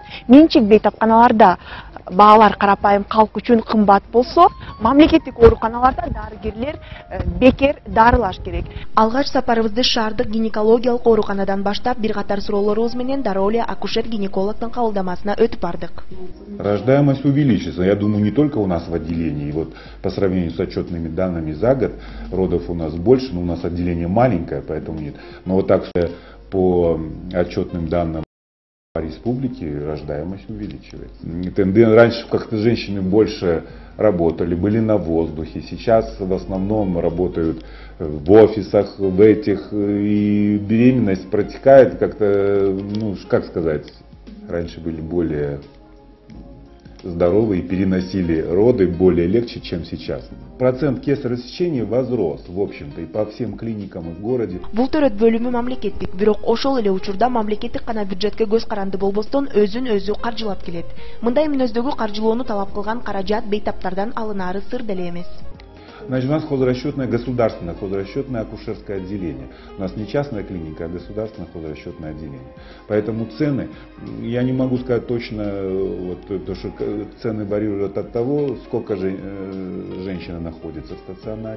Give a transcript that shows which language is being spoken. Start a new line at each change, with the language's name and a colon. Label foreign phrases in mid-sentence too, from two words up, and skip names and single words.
Kyrgyz: Менчик бейтапканаларда баалар карапайым калк үчүн кымбат болсо, мамлекеттик ооруканаларда дарыгерлер бекер дарылаш керек. Алгач сапарыбызды шаардык гинекологиялык ооруканадан баштап бир катар суроолорубуз менен дароо эле акушер-гинекологдун кабылдамасына өтүп бардык.
Russian: Рождаемость увеличится. Я думаю, не только у нас в отделении. Вот по сравнению с отчетными данными за год родов у нас больше, но у нас отделение маленькое, поэтому нет. Но вот так что по отчетным данным республики рождаемость увеличивается. Раньше как-то женщины больше работали, были на воздухе. Сейчас в основном работают в офисах, в этих. И беременность протекает как-то, ну, как сказать, раньше были более здоровые, переносили роды более легче, чем сейчас. Процент кесарево сечения возрос, в общем-то, и по всем клиникам в городе.
Kyrgyz: Бул төрөт бөлүмү мамлекеттик, бирок ошол эле учурда мамлекеттик гана бюджетке көз каранды болбостон өзүн өзү каржылап келет. Мындай мүнөздөгү каржылоону талап кылган каражат бейтаптардан алынаары сыр деле эмес.
Russian: Значит, у нас государственное хозрасчетное акушерское отделение. У нас не частная клиника, а государственное хозрасчетное отделение. Поэтому цены, я не могу сказать точно, вот, то, что цены варьируют от того, сколько женщина находится в стационаре.